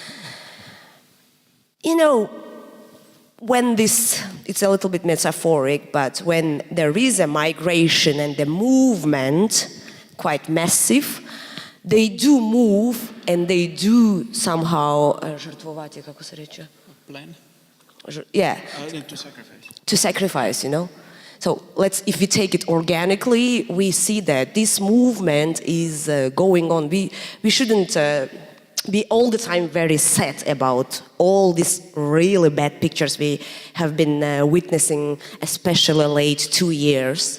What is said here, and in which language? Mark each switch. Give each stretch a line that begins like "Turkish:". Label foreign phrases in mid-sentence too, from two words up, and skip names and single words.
English: When it's a little bit metaphoric, but when there is a migration and the movement, quite massive, they do move and they do somehow
Slovenian: žrtvovati, kako se reče?
English: Plan? Yeah. To sacrifice. To sacrifice, So if we take it organically, we see that this movement is going on. We shouldn't be all the time very sad about all these really bad pictures we have been witnessing, especially late 2 years.